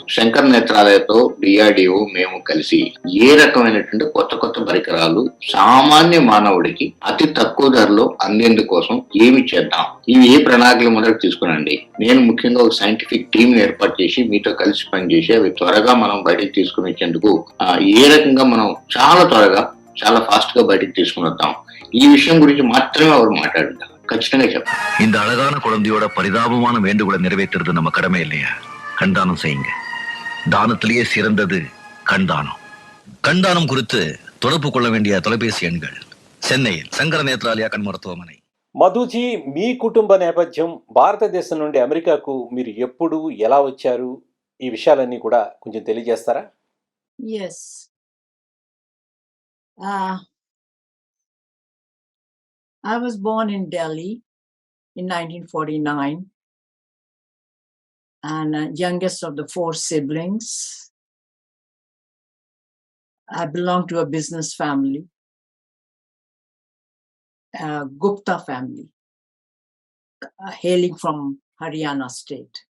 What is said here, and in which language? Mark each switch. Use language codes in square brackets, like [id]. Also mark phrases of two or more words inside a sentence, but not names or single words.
[te] శంకర్ నేత్రాలయతో డిఆర్డిఓ మేము కలిసి ఏ రకమైనటువంటి కొత్త కొత్త పరికరాలు సామాన్య మానవుడికి అతి తక్కువ ధరలో అందేందుకోసం ఏమి చేద్దాం, ఇవి ఏ ప్రణాళికలు మొదలు తీసుకునండి. నేను ముఖ్యంగా ఒక [en] scientific team [te] ఏర్పాటు చేసి మీతో కలిసి పనిచేసి అవి త్వరగా మనం బయటకు తీసుకుని వచ్చేందుకు ఏ రకంగా మనం చాలా త్వరగా చాలా ఫాస్ట్ గా బయటకు తీసుకుని వద్దాం, ఈ విషయం గురించి మాత్రమే அவர் మాట్లాడుతారు. ఖచ్చితంగా చెప్పండి. [ta] இந்த அழகான குழந்தையோட பரிதாபமான வேண்டுகோளை நிறைவேற்றுறது நம்ம கடமை இல்லையா? கண்தானம் செய்யுங்க. தானத்திலேயே சிறந்தது கண்தானம். கண்தானம் குறித்து தொடர்பு கொள்ள வேண்டிய தொலைபேசி எண்கள் சென்னையில் சங்கர நேத்ராலயா கண் மருத்துவமனை. [te] మధుజీ, మీ కుటుంబ నేపథ్యం, భారతదేశం నుండి అమెరికాకు మీరు ఎప్పుడు ఎలా వచ్చారు, ఈ విషయాలన్నీ కూడా కొంచెం తెలియజేస్తారా? [en] Yes. I was born in Delhi in 1949 and youngest of the 4 siblings. I belong to a business family, a Gupta family, hailing from Haryana state.